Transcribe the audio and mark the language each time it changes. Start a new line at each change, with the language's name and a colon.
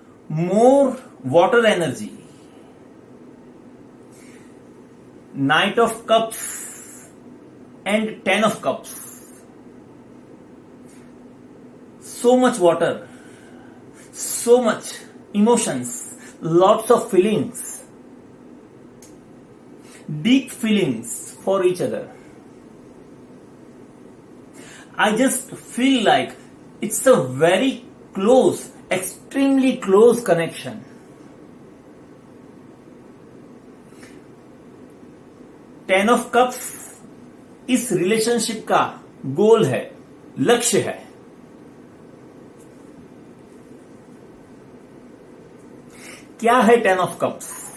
English: More water energy. Knight of cups and 10 of cups. So much water, so much emotions, lots of feelings, deep feelings for each other. I just feel like it's a very close, extremely close connection.
Hindi: Ten of Cups इस relationship का गोल है, लक्ष्य है। क्या है 10 of cups?